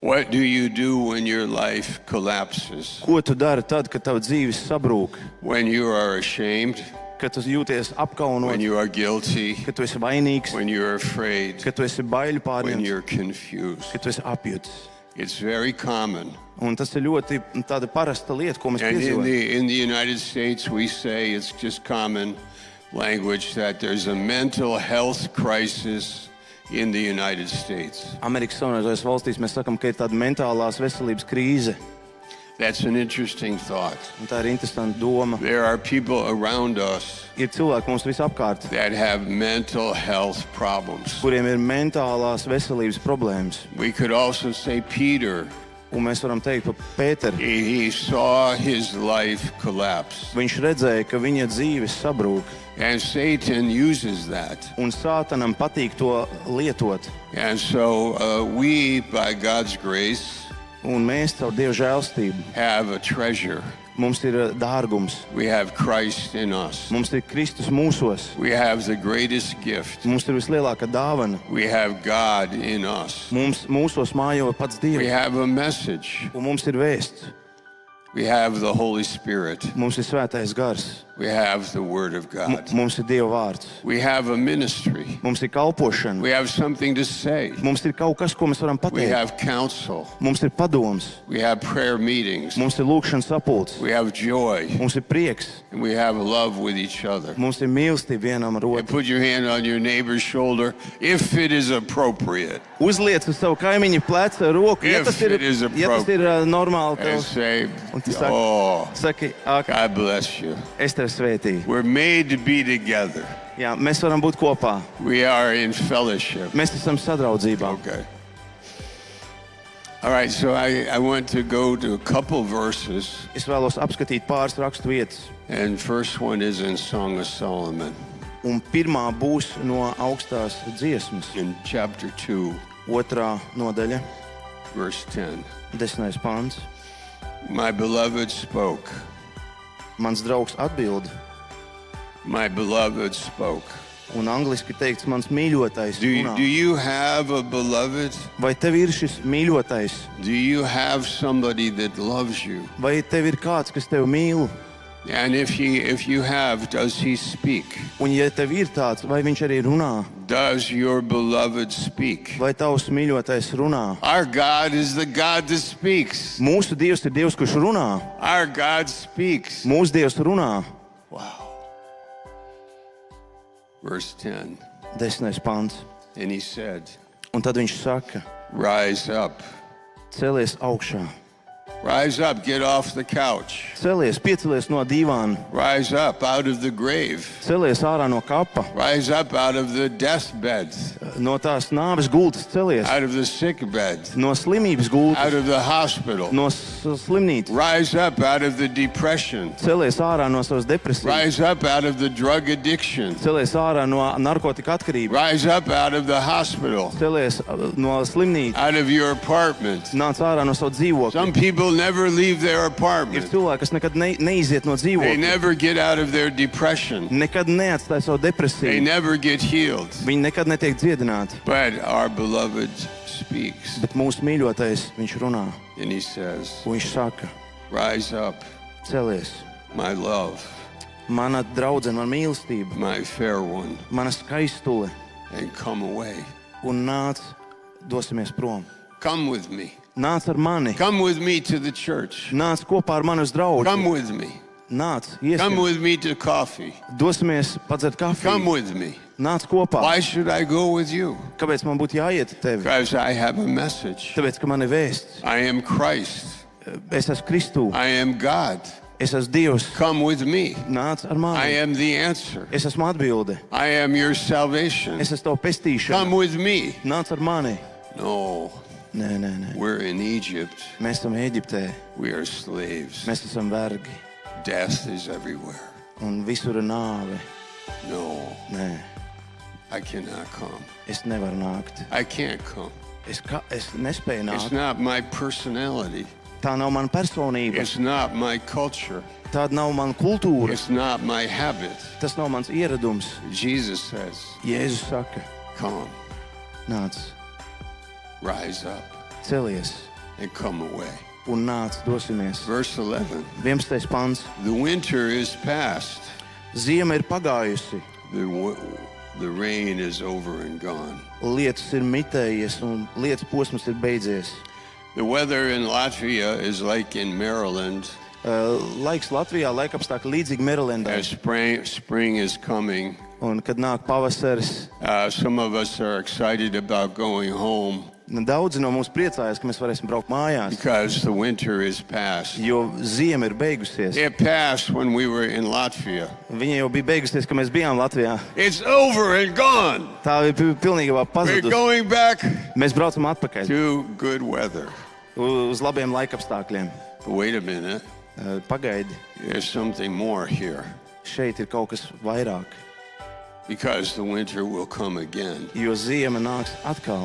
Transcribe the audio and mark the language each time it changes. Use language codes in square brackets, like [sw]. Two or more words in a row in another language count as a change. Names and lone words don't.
[en] What do you do when your life collapses? [lv] Ko tu dari tad, kad tava dzīve sabrūk? [en] When you are ashamed? [lv] Kad tu jūties apkaunots, [en] When you are guilty? [lv] kad tu esi vainīgs, [en] When you are afraid? [lv] kad tu esi baiļu [en] When [lv] pārņemts, [en] you're confused? [lv] kad tu esi apjutis. [en] It's very common. [lv] Un tas ir ļoti tāda parasta lieta, ko mēs [en] And [lv] piedzīvojam. [en] in the United States, we say it's just common language that there's a mental health crisis in the United States. [lv] Amerikas Savienotajās valstīs mēs sakam, ka ir tāda mentālās veselības krīze. [en] That's an interesting thought. [lv] Un tā ir interesanta doma. [en] There are people around us [lv] Ir cilvēki mums visapkārt, [en] that have mental health problems. [lv] kuriem ir mentālās veselības problēmas. [en] We could also say Peter, [lv] Un mēs varam teikt par Pēteru. [en] he saw his life collapse. [lv] Viņš redzēja, ka viņa dzīve sabrūk. [en] And Satan uses that. [lv] Un Sātanam patīk to lietot. [en] And so we, by God's grace, [lv] Un mēs caur Dieva žēlstību. [en] have a treasure. [lv] Mums ir dārgums. [en] We have Christ in us. [lv] Mums ir Kristus mūsos. [en] We have the greatest gift. [lv] Mums ir vislielākā dāvana. [en] We have God in us. [lv] Mums mūsos mājo pats [en] We [lv] Dievs. [en] have a message. [lv] Un mums ir vēsts. [en] We have the Holy Spirit. [lv] Mums ir svētais gars. [en] We have the Word of God. [lv] Mums ir Dieva vārds. [en] We have a ministry. [lv] Mums ir kalpošana. [en] We have something to say. [lv] Mums ir kaut kas, ko mēs varam [en] We [lv] pateikt. [en] have counsel. [lv] Mums ir padoms. [en] We have prayer meetings. [lv] Mums ir lūkšanas sapulcs. [en] We have joy. [lv] Mums ir prieks. [en] And we have love with each other. [lv] Mums ir mīlestība vienam ar [en] And [lv] otru. [en] put your hand on your neighbor's shoulder if it is appropriate. [lv] Uzliec uz savu kaimiņu pleca roku. Ja [en] If [lv] tas ir, [en] it is [lv] normāli, [en] And [lv] tev [en] say, [lv] Un tu saki- [en] oh, [lv] saki, ak, [en] God bless you. [lv] es tevi svētīju. [en] We're made to be together. [lv] Jā, mēs varam būt kopā. [en] We are in fellowship. [lv] Mēs esam sadraudzībā. [en] Okay. All right, so I want to go to a couple verses. [lv] Es vēlos apskatīt pāris rakstu vietas. [en] And first one is in Song of Solomon [lv] Un pirmā būs no augstās dziesmas. [en] in chapter 2, [lv] Otrā nodaļa, [en] verse 10. [lv] 10. pāns. [en] My beloved spoke. [lv] Mans draugs atbild, [en] My beloved spoke. [lv] un angliski teikts mans mīļotais runā. [en] Do you have a beloved? [lv] Vai tev ir šis mīļotais? [en] Do you have somebody that loves you? [lv] Vai tev ir kāds, kas tev mīl? [en] And if you have, does he speak? [lv] Un ja tev ir tāds, vai viņš arī runā? [en] Does your beloved speak? [lv] Vai tavs mīļotais runā? [en] Our God is the God that speaks. [lv] Mūsu Dievs ir Dievs, kurš runā. [en] Our God speaks. [lv] Mūsu Dievs runā. [en] Wow. Verse 10. [lv] 10. pāns. [en] And he said, [lv] Un tad viņš saka, [en] rise up. [lv] celies augšā. [en] Rise up, get off the couch. [lv] Celies, piecelies no dīvāna. [en] Rise up out of the grave. [lv] Celies ārā no kapa. [en] Rise up out of the deathbed. [lv] No tās nāves gultas celies. [en] Out of the sick bed. [lv] No slimības [en] Out [lv] gultas. [en] of the hospital. [lv] No slimnīcas. [en] Rise up out of the depression. [lv] Celies ārā no savas depresijas. [en] Rise up out of the drug addiction. [lv] Celies ārā no narkotika atkarības. [en] Rise up out of the hospital. [lv] Celies no slimnīcas. [en] Out of your apartment. [lv] Nāc ārā no savu dzīvokli. [en] Some people never leave their [lv] Ir [en] apartment. [lv] cilvēki, kas nekad neiziet no [en] They [lv] dzīvokļa. [en] never get out of their depression. [lv] Nekad neatstāja savu [en] They [lv] depresiju. [en] never get healed. [lv] Viņi nekad netiek dziedināti. [en] But our beloved speaks. [lv] Bet mūsu mīļotais, viņš runā. [en] And he says, [lv] Un viņš saka, [en] rise up, [lv] celies. [en] my love, [lv] Mana draudzene, mana mīlestība, [en] my fair one, [lv] mana skaistule. [en] and come away. [lv] Un nāc, dosimies prom. [en] Come with me. [lv] Nāc ar mani. [en] Come with me to the church. [lv] Nāc kopā ar mani uz draugu. [en] Come with me. [lv] Nāc, [en] Come [lv] iesim. [en] with me to coffee. [lv] Dosimies padzert [en] Come [lv] kafiju. [en] with me. [lv] Nāc kopā. [en] Why should I go with you? [lv] Kāpēc man būtu jāiet ar tevi? [en] Because I have a message. [lv] Tāpēc, ka man ir vēsts. [en] I am Christ. [lv] Es esmu Kristū. [en] I am God. [lv] Es esmu Dievs. [en] Come with me. [lv] Nāc ar [en] I [lv] mani. [en] am the answer. [lv] Es esmu atbilde. [en] I am your salvation. [lv] Es esmu tava pestīšana. [en] Come with me. [lv] Nāc ar mani. [en] No, [lv] Nē. [en] we're in Egypt. [lv] Mēs esam Ēģiptē. [en] We are slaves. [lv] Mēs esam vergi. [en] Death is everywhere. [lv] Un visur ir nāve. [en] No, [lv] Nē, [en] I cannot come. [lv] es nevaru nākt. [en] I can't come. [lv] Es nespēju [en] It's [lv] nākt. [en] not my personality. [lv] Tā nav mana personība. [en] It's not my culture. [lv] Tāda nav mana kultūra. [en] It's not my habit. [lv] Tas nav mans ieradums. [en] Jesus says, [lv] Jēzus saka, [en] come, [lv] nāc, [en] rise up. [lv] celies. [en] and come away. [lv] un nāc, dosimies. [en] Verse 11. [lv] 11. pants. [en] The winter is past. [lv] Ziema ir pagājusi, [en] The rain is over and gone. [lv] lietus ir mitējies un lietus posms ir beidzies. [en] The weather in Latvia is like in Maryland. [lv] Laiks Latvijā laikapstākļi līdzīgi Merilendai. [en] As spring is coming, [lv] Un kad nāk pavasaris, [en] some of us are excited about going home [lv] daudzi no mums priecājas, ka mēs varēsim braukt mājās, [en] because the winter is past. [lv] jo ziema ir beigusies. [en] It passed when we were in Latvia. [lv] Viņa jau bija beigusies, kad mēs bijām Latvijā. [en] It's over and gone. [lv] Tā bija pilnībā [en] We're [lv] pazudusi. [en] going back [lv] Mēs braucam atpakaļ [en] to good weather. [lv] uz labiem laikapstākļiem. [en] But wait a minute. [lv] Pagaidi, [en] There's something more here. [lv] šeit ir kaut kas vairāk, [en] Because the winter will come again [lv] jo ziema nāks atkal